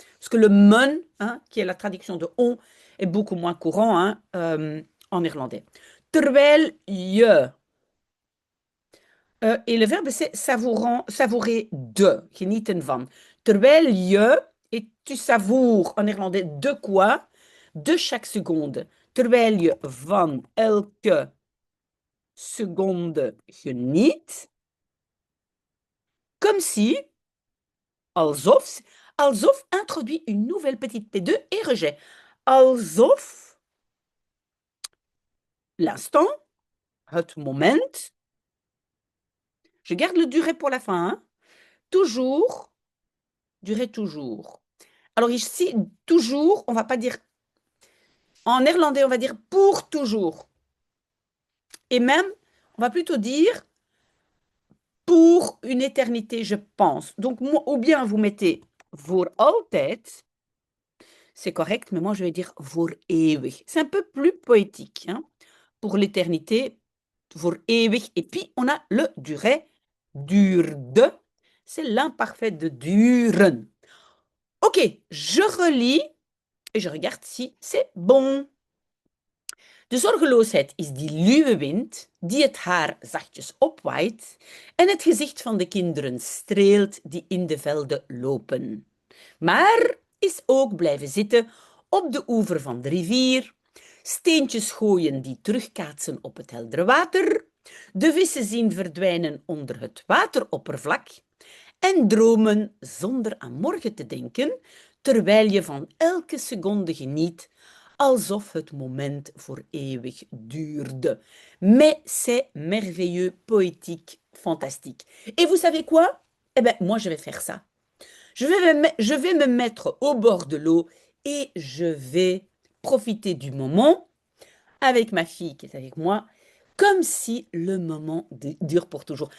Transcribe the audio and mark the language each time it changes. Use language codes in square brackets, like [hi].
[fr] Parce que le men, hein, qui est la traduction de on, est beaucoup moins courant en néerlandais. [nl] Terwijl je [fr] Et le verbe, c'est savourer de, [nl] genieten van. Terwijl je, [fr] et tu savoures en néerlandais de quoi? De chaque seconde. [nl] Terwijl je van elke seconde geniet. [fr] Comme si, alsof, alsof introduit une nouvelle petite P2 et rejet. Alsof, l'instant, [nl] het moment. [fr] Je garde le durée pour la fin. Hein. Toujours, durée toujours. Alors ici, toujours, on va pas dire, en néerlandais, on va dire pour toujours. Et même, on va plutôt dire pour une éternité, je pense. Donc, ou bien vous mettez [nl] voor altijd, [fr] c'est correct, mais moi je vais dire [nl] voor eeuwig. [fr] C'est un peu plus poétique. Hein. Pour l'éternité, [nl] voor eeuwig. [fr] Et puis, on a le durée, duurde. C'est l'imparfait de duren. Ok, je relis et je regarde si c'est bon. [nl] De zorgeloosheid is die luwe wind die het haar zachtjes opwaait en het gezicht van de kinderen streelt die in de velden lopen. Maar is ook blijven zitten op de oever van de rivier, steentjes gooien die terugkaatsen op het heldere water, de vissen zien verdwijnen onder het wateroppervlak en dromen zonder aan morgen te denken, terwijl je van elke seconde geniet, alsof het moment voor eeuwig duurde. [fr] Mais c'est merveilleux, poétique, fantastique. Et vous savez quoi? Eh bien, moi, je vais faire ça. Je vais me mettre au bord de l'eau et je vais profiter du moment avec ma fille qui est avec moi, comme si le moment dure pour toujours.